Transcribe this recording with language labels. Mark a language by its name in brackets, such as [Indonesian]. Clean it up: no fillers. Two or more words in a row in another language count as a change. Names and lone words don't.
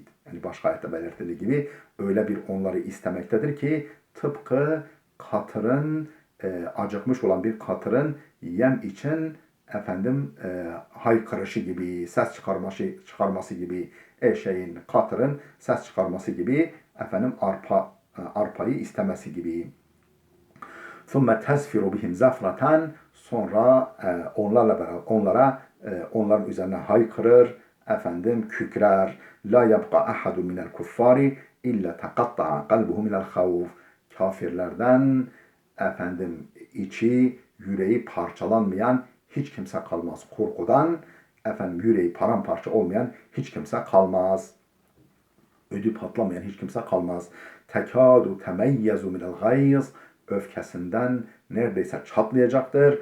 [Turkish] Yani başka ayette belirtildiği gibi öyle bir onları istemektedir ki tıpkı katırın, acıkmış olan bir katırın yem için haykırışı gibi, ses çıkarması gibi, katırın ses çıkarması gibi, arpayı istemesi gibi. [Arabic] ثُمَّ تَزْفِرُ بِهِمْ زَفْرَةً, [Turkish] sonra onların üzerine haykırır, kükrer. [Arabic] لا يبقى أحد من الكفار إلا تقطع قلبه من الخوف. [Turkish] Kafirlerden içi, yüreği parçalanmayan hiç kimse kalmaz. Korkudan yüreği paramparça olmayan hiç kimse kalmaz. Ödü patlamayan hiç kimse kalmaz. [Arabic] تكاد تميز من الغيظ, [Turkish] öfkesinden neredeyse çatlayacaktır.